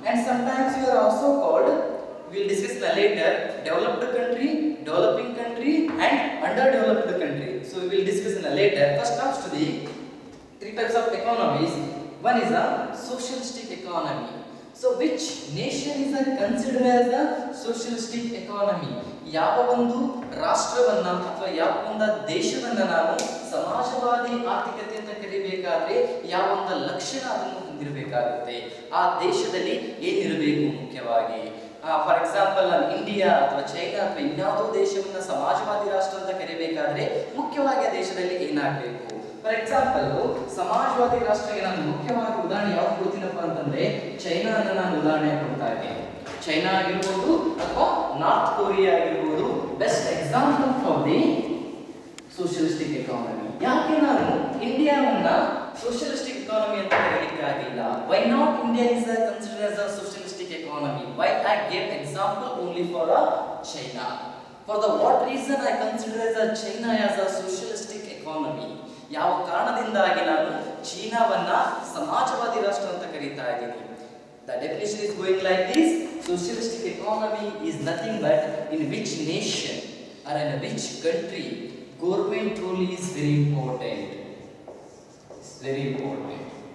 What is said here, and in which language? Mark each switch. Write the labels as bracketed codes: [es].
[en] And sometimes you are also called, we will discuss later, developed country, developing country and underdeveloped country. So we will discuss later. First comes to the 3 types of economies. One is a socialistic economy. So which nation is considered as a socialistic economy? [kn] ಯಾವ ಒಂದು ರಾಷ್ಟ್ರವನ್ನ ಅಥವಾ ಯಾವ ಒಂದು ದೇಶವನ್ನ ನಾವು ಸಮಾಜವಾದಿ ಆರ್ಥಿಕತೆ ಅಂತ ಕರಿಬೇಕಾದ್ರೆ ಯಾವ ಒಂದು ಲಕ್ಷಣ ಅದನ್ನು ಹೊಂದಿರಬೇಕಾಗುತ್ತೆ, ಆ ದೇಶದಲ್ಲಿ ಏನಿರಬೇಕು ಮುಖ್ಯವಾಗಿ. [en] for example [kn] ಇಂಡಿಯಾ ಅಥವಾ ಚೈನಾ ಅಥವಾ ಇನ್ಯಾವುದೋ ದೇಶವನ್ನ ಸಮಾಜವಾದಿ ರಾಷ್ಟ್ರ ಅಂತ ಕರಿಬೇಕಾದ್ರೆ ಮುಖ್ಯವಾಗಿ ಆ ದೇಶದಲ್ಲಿ ಏನಾಗಬೇಕು? [en] for example [kn] ಸಮಾಜವಾದಿ ರಾಷ್ಟ್ರಕ್ಕೆ ನಾನು ಮುಖ್ಯವಾಗಿ ಉದಾಹರಣೆ ಯಾವ್ದು ಕೊಡ್ತೀನಪ್ಪ ಅಂತಂದ್ರೆ ಚೈನಾನ ನಾನು ಉದಾಹರಣೆ ಕೊಡ್ತಾ ಇದ್ದೀನಿ. ಚೈನಾ ಆಗಿರ್ಬೋದು ಅಥವಾ ನಾರ್ತ್ ಕೊರಿಯಾ ಆಗಿರ್ಬೋದು [en] Best example for the socialistic economy. [kn] ಯಾಕೆ ನಾನು ಇಂಡಿಯಾವನ್ನ ಸೋಷಿಯಲಿಸ್ಟಿಕ್ ಎಕಾನಮಿ ಅಂತ ಕರೆಯಲಿಕ್ಕಾಗಿಲ್ಲ? [en] Why not India is considered as a socialistic economy? Why I gave example only for China? For the what reason I consider as a China as a socialistic economy? [kn] ಯಾವ ಕಾರಣದಿಂದಾಗಿ ನಾನು ಚೀನಾವನ್ನ ಸಮಾಜವಾದಿ ರಾಷ್ಟ್ರ ಅಂತ ಕರೀತಾ ಇದ್ದೀನಿ? [en] The definition is going like this: socialistic economy is nothing but in which nation or in which country government role is very important. It's very important.